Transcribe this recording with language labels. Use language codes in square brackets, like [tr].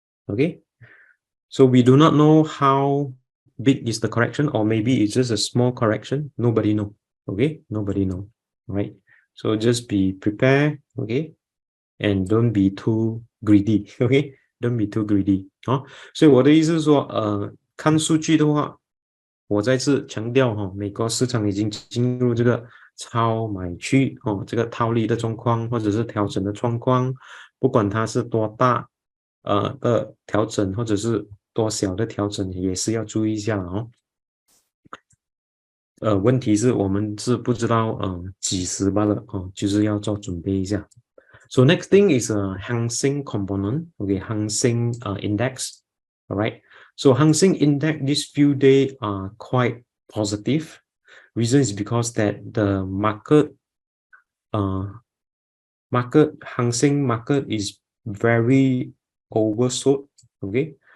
[en] Okay, so we do not know how big is the correction, or maybe it's just a small correction. Nobody know. Okay, nobody know. Right, so just be prepared. Okay, and don't be too greedy. Okay, don't be too greedy. [zh] 所以我的意思是说看数据的话，我再次强调美国市场已经进入这个超买去这个套利的状况或者是调整的状况，不管它是多大的调整或者是多小的调整，也是要注意一下哦。问题是我们是不知道几时罢了就是要做准备一下。 [en] So next thing is a Hang Seng component, okay, Hang Seng index, all right. So Hang Seng index these few days are quite positive. Reason is because that the market Hang Seng market is very oversold, okay.